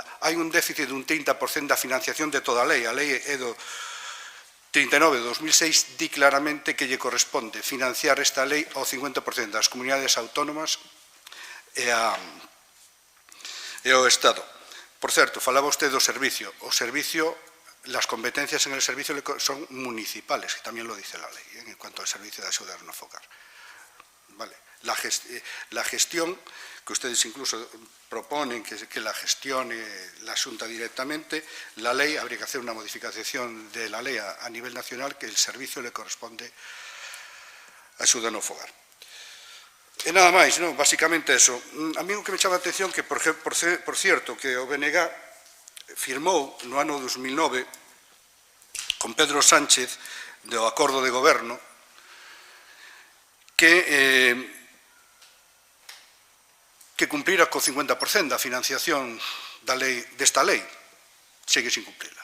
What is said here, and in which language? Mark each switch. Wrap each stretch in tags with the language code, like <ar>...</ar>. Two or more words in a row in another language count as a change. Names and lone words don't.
<gl>Hai un déficit dun 30% da financiación de toda a lei. A lei é do 39 de 2006, di claramente que lle corresponde financiar esta lei ao 50% das comunidades autónomas e ao Estado. Por certo, falaba usted do servicio.</gl> <es>O servicio, las competencias en el servicio son municipales, que tamén lo dice la lei, en cuanto al servicio de</es> <gl>axuda no fogar.</gl> <es>Vale. La gestión, que ustedes incluso proponen que la gestione la Xunta directamente, la ley, habría que hacer una modificación de la ley a nivel nacional, que el servicio le corresponde a</es> <gl>axuda no fogar. E nada máis, non?</gl> <es>Básicamente eso.</es> <gl>A mí o que me chama a atención que,</gl> <es>por cierto,</es> <gl>que o BNG firmou no ano 2009 con Pedro Sánchez do acordo de goberno que cumplira co 50% da financiación desta lei, segue sin cumplirla.</gl>